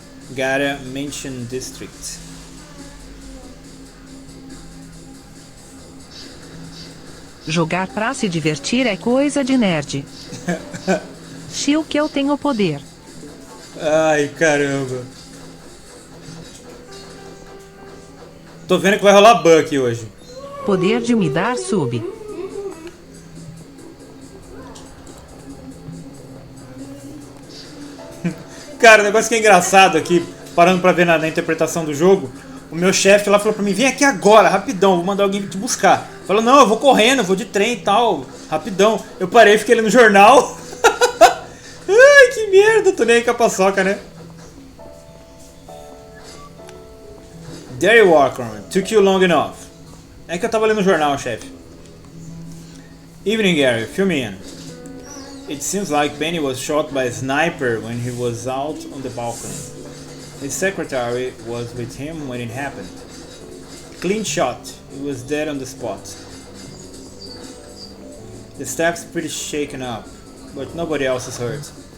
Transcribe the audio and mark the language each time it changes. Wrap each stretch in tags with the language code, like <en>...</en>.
<en>Gotta mention district.</en> <pt>Jogar pra se divertir é coisa de nerd. Chill que eu tenho poder. Ai, caramba. Tô vendo que vai rolar bug aqui hoje. Poder de me dar sub. Cara, o negócio que é engraçado aqui, parando pra ver na interpretação do jogo, o meu chefe lá falou pra mim, vem aqui agora, rapidão, vou mandar alguém te buscar. Falou, não, eu vou correndo, eu vou de trem e tal, rapidão. Eu parei, fiquei lendo no jornal. Ai, que merda, tô nem aí com a paçoca, né?</pt> <en>There you are, Corman. Took you long enough.</en> <pt>É que eu tava lendo o jornal, chefe.</pt> <en>Evening, Gary. Fill me in. It seems like Benny was shot by a sniper when he was out on the balcony. His secretary was with him when it happened. Clean shot. He was dead on the spot. The staff's pretty shaken up, but nobody else is hurt.</en>